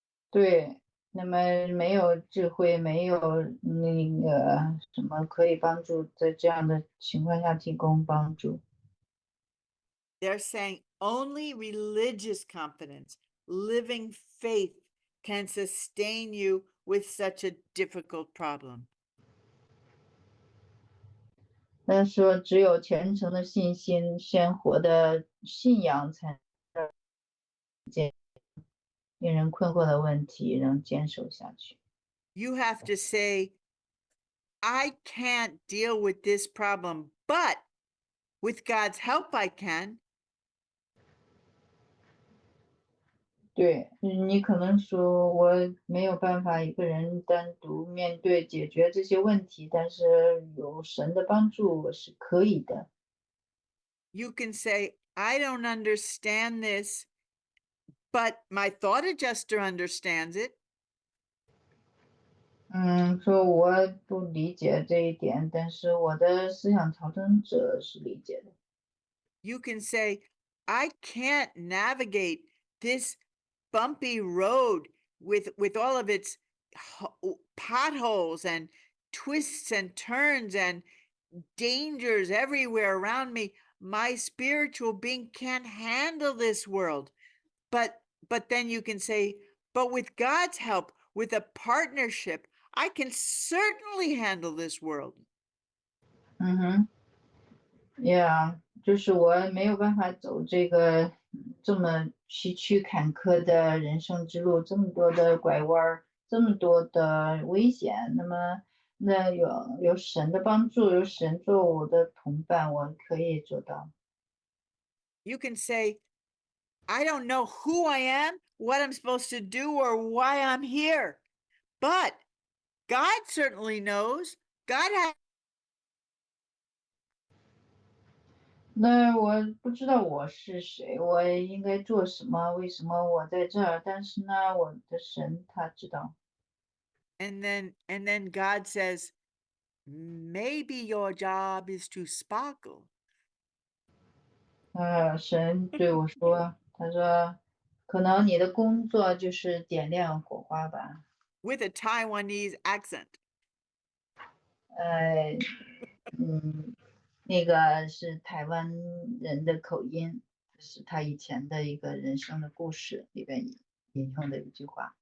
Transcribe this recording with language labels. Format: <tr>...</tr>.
<zh>对，那么没有智慧，没有那个什么可以帮助，在这样的情况下提供帮助。</zh> <en>They're saying only religious confidence, living faith can sustain you with such a difficult problem.</en> <zh>但是说只有虔诚的信心、鲜活的信仰，才能令人困惑的问题能坚守下去。</zh> <en>You have to say, I can't deal with this problem, but with God's help, I can.</en> <zh>对，你可能说我没有办法一个人单独面对解决这些问题，但是有神的帮助我是可以的。</zh> <en>You can say, I don't understand this, but my thought adjuster understands it.</en> <zh>说我不理解这一点，但是我的思想调整者是理解的。</zh> <en>You can say, I can't navigate this bumpy road with all of its potholes and twists and turns and dangers everywhere around me. My spiritual being can't handle this world. But then you can say, but with God's help, with a partnership, I can certainly handle this world.</en> <zh>Yeah，就是我没有办法走这个这么崎岖坎坷的人生之路，这么多的拐弯儿，这么多的危险。那有神的帮助，有神做我的同伴，我可以做到。</zh> <en>You can say, I don't know who I am, what I'm supposed to do, or why I'm here. But God certainly knows. God has.</en> <zh>那我不知道我是谁，我应该做什么，为什么我在这儿？但是呢，我的神他知道。</zh> <en>And then God says, maybe your job is to sparkle.</en> <zh>神对我说，他说，可能你的工作就是点亮火花吧。</zh> <en>With a Taiwanese accent.</en> <zh>呃，那个是台湾人的口音，这是他以前的一个人生的故事里边引用的一句话。</zh>